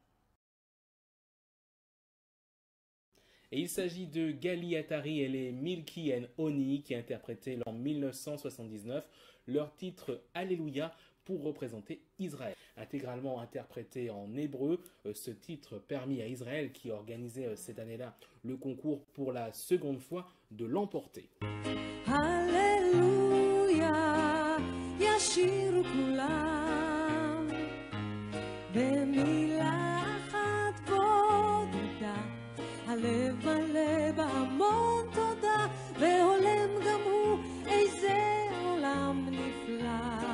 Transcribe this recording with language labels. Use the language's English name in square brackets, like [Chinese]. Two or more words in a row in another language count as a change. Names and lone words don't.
[French] Et il s'agit de Gali Atari et les Milky and Honey qui interprétaient en 1979 leur titre Alléluia pour représenter Israël. Intégralement interprété en hébreu, ce titre permit à Israël, qui organisait cette année-là le concours pour la seconde fois, de l'emporter. Alléluia, [Hebrew] ישירו כולם, במילה אחת בודדה, הלב מלא בהמון תודה, והולם גם הוא איזה עולם נפלא.